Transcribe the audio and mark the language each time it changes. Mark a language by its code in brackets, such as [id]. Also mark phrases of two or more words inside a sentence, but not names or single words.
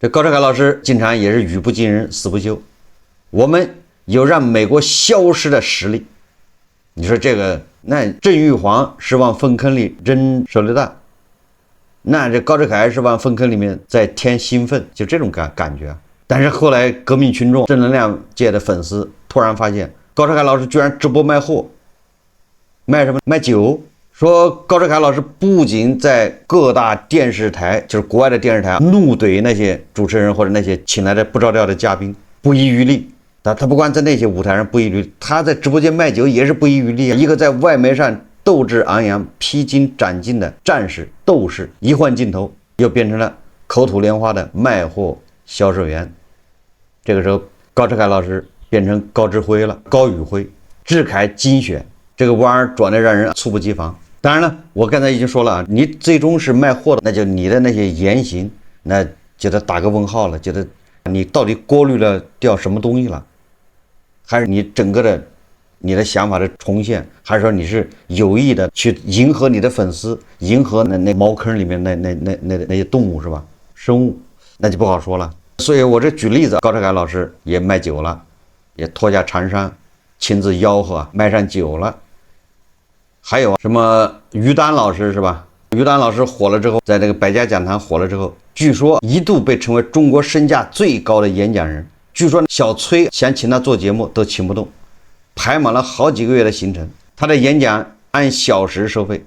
[zh] 這高志凱老師經常也是語不驚人死不休。我們有讓美國消失的實力，你說這個那鄭玉煌是往糞坑裡扔手榴彈，那這高志凱是往糞坑裡面再添興奮，就這種感覺。但是後來革命群眾、正能量界的粉絲突然發現，高志凱老師居然直播賣貨，賣什麼？賣酒。說高志凱老師不僅在各大電視台，就是國外的電視台怒懟那些主持人或者那些請來的不着調的嘉賓，不遺餘力。他不光在那些舞台上不遗余力，他在直播間賣酒也是不遺餘力。一個在外媒上鬥志昂揚、披荊斬棘的戰士、鬥士，一換鏡頭又變成了口吐蓮花的賣貨銷售員。這個時候，高志凱老師變成高志輝了，高宇輝，志凱精選，這個彎兒轉得讓人猝不及防。當然了，我剛才已經說了，你最終是賣貨的，那就你的那些言行，那就得打個問號了，觉得你到底過濾了掉什麼東西了？還是你整個的你的想法的重現，還是說你是有意的去迎合你的粉絲，迎合那茅坑裡面那些动物是吧？生物，那就不好说了。所以我这舉例子，高志凱老師也賣酒了，也脫下長衫，親自吆喝賣上酒了。還有什麼於丹老師是吧？於丹老師火了之後，在這個百家講壇火了之後，據說一度被稱為中國身價最高的演講人。據說小崔想請他做節目都請不動，排滿了好幾個月的行程。他的演講按小時收費。